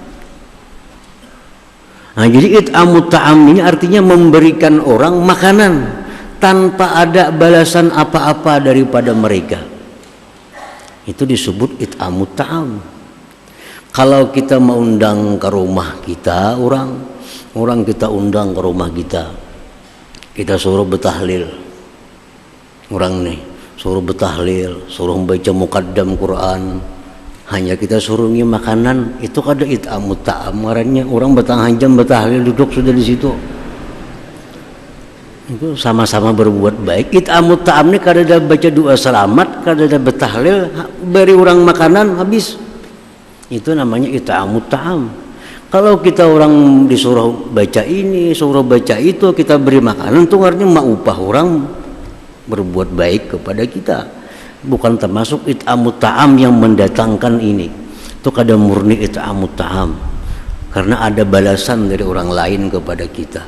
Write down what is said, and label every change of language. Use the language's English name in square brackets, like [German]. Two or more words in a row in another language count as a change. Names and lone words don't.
[Banjar] Nah, jadi [Arabic] it'amut ta'am [Banjar] ini artinya memberikan orang makanan tanpa ada balasan apa-apa daripada mereka. Itu disebut [Arabic] it'amut ta'am. [Banjar] Kalau kita mengundang ke rumah kita orang kita undang ke rumah kita suruh bertahlil. Orang nih suruh bertahlil, suruh membaca muqaddam Quran, hanya kita suruhnya makanan, itu kada [Arabic] it'amut ta'am. [Banjar] Marahnya orang bertahajam bertahlil duduk sudah di situ. Itu sama-sama berbuat baik. [Arabic] It'amut ta'am [Banjar] ini kada baca doa selamat, kada betahlil, beri orang makanan habis. Itu namanya [Arabic] it'amut ta'am. [Banjar] Kalau kita orang disuruh baca ini, suruh baca itu, kita beri makanan, itu artinya upah orang berbuat baik kepada kita. Bukan termasuk [Arabic] it'amut ta'am [Banjar] yang mendatangkan ini. Itu kada murni [Arabic] it'amut ta'am. [Banjar] Karena ada balasan dari orang lain kepada kita.